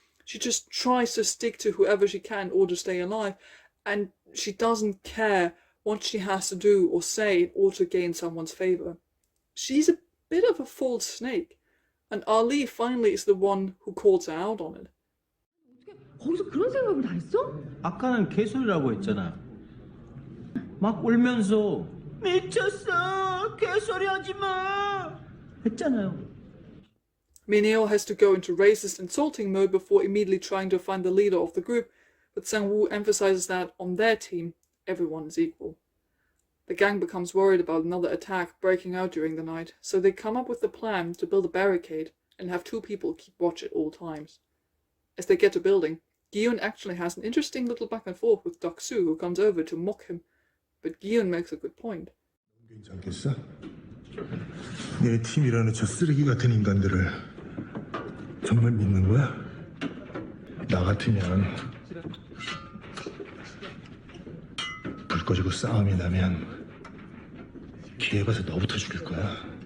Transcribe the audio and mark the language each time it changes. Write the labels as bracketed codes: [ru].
[en] She just tries to stick to whoever she can in order to stay alive, and she doesn't care what she has to do or say in order to gain someone's favour. She's a bit of a false snake, and Ali finally is the one who calls her out on it. [ko] 거기서 그런 생각을 다 했어? 아까는 개소리라고 했잖아. 막 울면서 미쳤어, 개소리 하지 마 했잖아요. [en] Min-hyo has to go into racist insulting mode before immediately trying to find the leader of the group, but Sang-woo emphasizes that on their team, everyone is equal. The gang becomes worried about another attack breaking out during the night, so they come up with the plan to build a barricade and have 2 people keep watch at all times. As they get to building, Gi-hun actually has an interesting little back and forth with Deok-soo, who comes over to mock him, but Gi-hun makes a good point. [ko] 괜찮겠어? 내 팀이라는 저 쓰레기 같은 인간들을 정말 믿는 거야? 나 같으면 불 꺼지고 싸움이 나면 기회 봐서 너부터 죽일 거야.